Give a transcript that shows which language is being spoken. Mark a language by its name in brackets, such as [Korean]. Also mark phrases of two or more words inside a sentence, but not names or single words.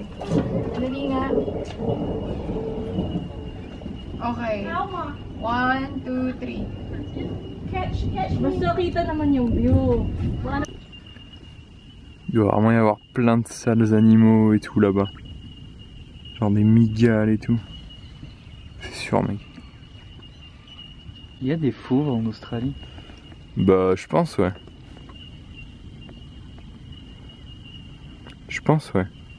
[Filipino] Dali nga. Okay. 1, 2, 3. Catch. Basta kita naman yung view. [French] Il doit vraiment y avoir plein de sales animaux et tout là-bas. Genre des migales et tout. C'est sûr mec. Il y a des fauves en Australie? Bah je pense ouais. Je pense ouais.